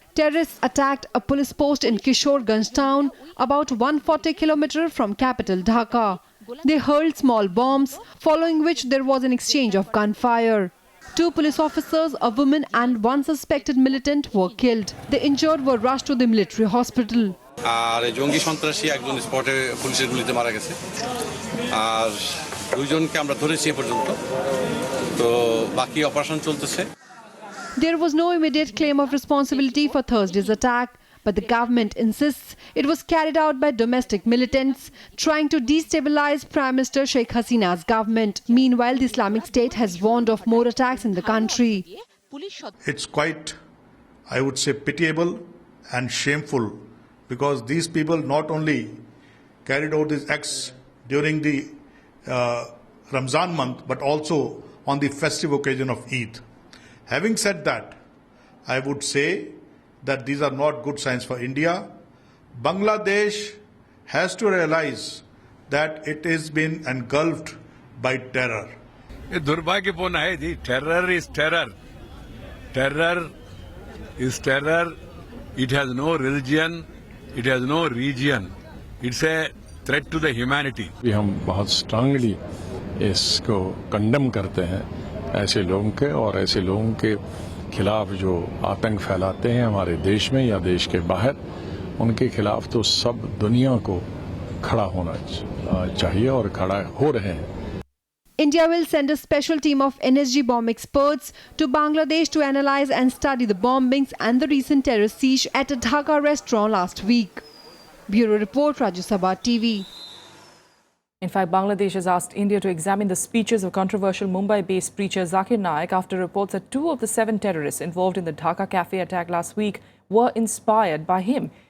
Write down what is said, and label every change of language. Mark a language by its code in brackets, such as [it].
[en] Terrorists attacked a police post in Kishoreganj town, about 140 kilometers from capital Dhaka. They hurled small bombs, following which there was an exchange of gunfire. 2 police officers, a woman and 1 suspected militant were killed. The injured were rushed to the military hospital. [bn] আর জঙ্গি সন্ত্রাসী একজন স্পটে পুলিশের গুলিতে মারা গেছে আর দুইজনকে আমরা ধরেছি এ পর্যন্ত তো বাকি অপারেশন চলতেছে [en] There was no immediate claim of responsibility for Thursday's attack, but the government insists it was carried out by domestic militants trying to destabilize Prime Minister Sheikh Hasina's government. Meanwhile, the Islamic State has warned of more attacks in the country. It's quite, I would say, pitiable and shameful because these people not only carried out these acts during the Ramzan month but also on the festive occasion of Eid. Having said that, I would say that these are not good signs for India. Bangladesh has to realize that it has been engulfed by terror. [hi] ये दुर्भाग्यपूर्ण है जी. [en] Terror is terror. Terror is terror. It has no religion. It has no region. It's a threat to the humanity. [hi] हम बहुत strongly इसको condemn करते हैं ऐसे लोगों के और ऐसे लोगों के खिलाफ जो आतंक फैलाते हैं हमारे देश में या देश के बाहर उनके खिलाफ तो सब दुनिया को खड़ा होना चाहिए और खड़ा हो रहे हैं. [en] India will send a special team of NSG bomb experts to Bangladesh to analyze and study the bombings and the recent terrorist siege at a Dhaka restaurant last week. Bureau Report, Rajya Sabha TV. In fact, Bangladesh has asked India to examine the speeches of controversial Mumbai-based preacher Zakir Naik after reports that 2 of the 7 terrorists involved in the Dhaka cafe attack last week were inspired by him.